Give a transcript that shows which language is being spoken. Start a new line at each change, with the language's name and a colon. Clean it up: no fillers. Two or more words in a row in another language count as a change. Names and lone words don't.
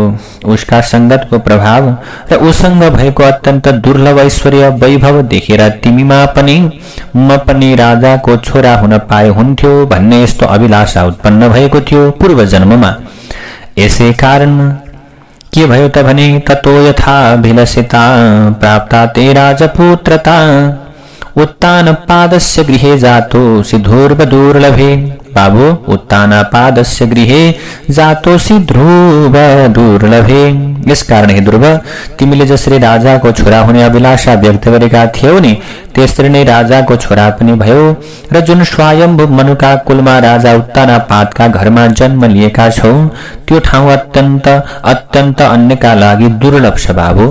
Nepali: उसका संगतको प्रभाव र उसँग भएको अत्यन्त दुर्लभ ऐश्वर्य वैभव देखेर तिमीमा पनि म पनि राजाको छोरा हुन पाए हुन्थ्यो भन्ने यस्तो अभिलाषा उत्पन्न भएको थियो पूर्व जन्ममा। यसै कारण के भयो त भने
Sanskrit: ततो यथा भिलसिता प्राप्ता ते राजपुत्रता उत्तान पादस्य गृहे जातोसि ध्रुव दुर्लभे। बाबु उत्तान पादस्य गृहे जातोसि ध्रुव दुर्लभे।
Nepali: यस कारण हे ध्रुव तिमीले जसरी राजाको छोरा हुने अभिलाषा व्यक्त गरेका थियौ नि त्यसरी नै राजाको छोरा पनि भयो र जुन स्वयम्भू मनुका कुलमा राजा उत्तानपादका घरमा जन्म लिएका छौ त्यो ठाउँ अत्यन्त अत्यन्त अन्यका लागि दुर्लभ छ बाबु।